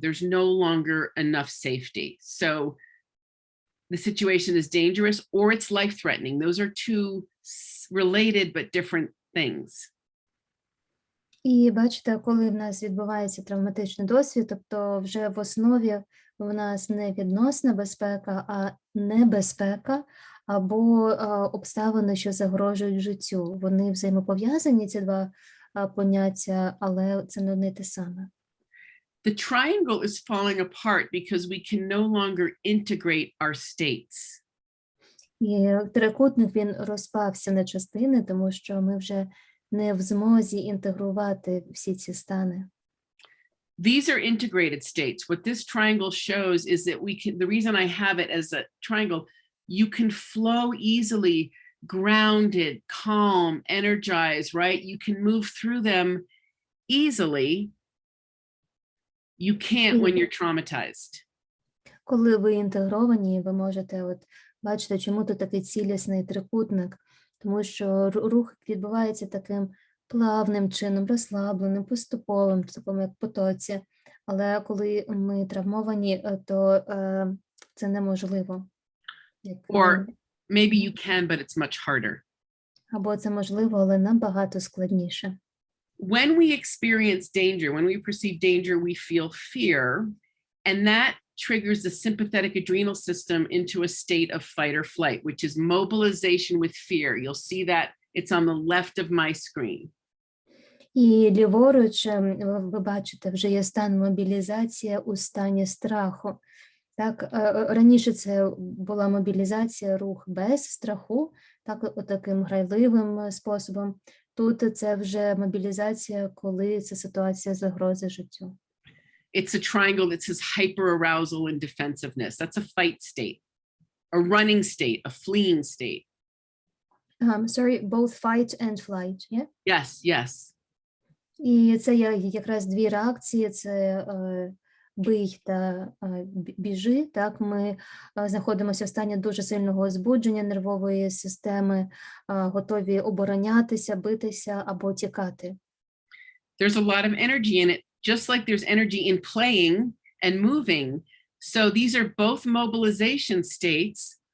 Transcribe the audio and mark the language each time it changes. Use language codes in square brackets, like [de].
[en] There's no longer enough safety. So the situation is dangerous or it's life-threatening. Those are two related but different things. [uk] І бачите, коли в нас відбувається травматичний досвід, тобто вже в основі у нас не відносна безпека, а небезпека або обставини, що загрожують життю. Вони взаємопов'язані, ці два поняття, але це не одне й те саме. [en] The triangle is falling apart because we can no longer integrate our states. [uk] І трикутник, він розпався на частини, тому що ми вже не в змозі інтегрувати всі ці стани. [en] These are integrated states. What this triangle shows is that the reason I have it as a triangle, you can flow easily, grounded, calm, energized, right? You can move through them easily. You can't when you're traumatized. [uk] Коли ви інтегровані, ви можете бачити, чому тут такий цілісний трикутник, тому що рух відбувається таким плавним чином, розслабленим, поступовим, таким як потоці. Але коли ми травмовані, то це неможливо. [en] Or maybe you can, but it's much harder. [uk] Або це можливо, але набагато складніше. [en] When we experience danger, when we perceive danger, we feel fear, and that triggers the sympathetic adrenal system into a state of fight or flight, which is mobilization with fear. You'll see that it's on the left of my screen. [uk] І ліворуч ви бачите, вже є стан мобілізації у стані страху. Так, раніше це була мобілізація, рух без страху, так, таким грайливим способом. Тут це вже мобілізація, коли це ситуація загрози життю. [en] It's a triangle that says hyperarousal and defensiveness. That's a fight state, a running state, a fleeing state. Sorry, both fight and flight, yeah? Yes, yes. [uk] І це якраз дві реакції, це бий та біжи. Так, ми знаходимося в стані дуже сильного збудження нервової системи, готові оборонятися, битися або тікати. [en] There's a lot of energy in it, just like there's energy in playing and moving. So these are both mobilization states.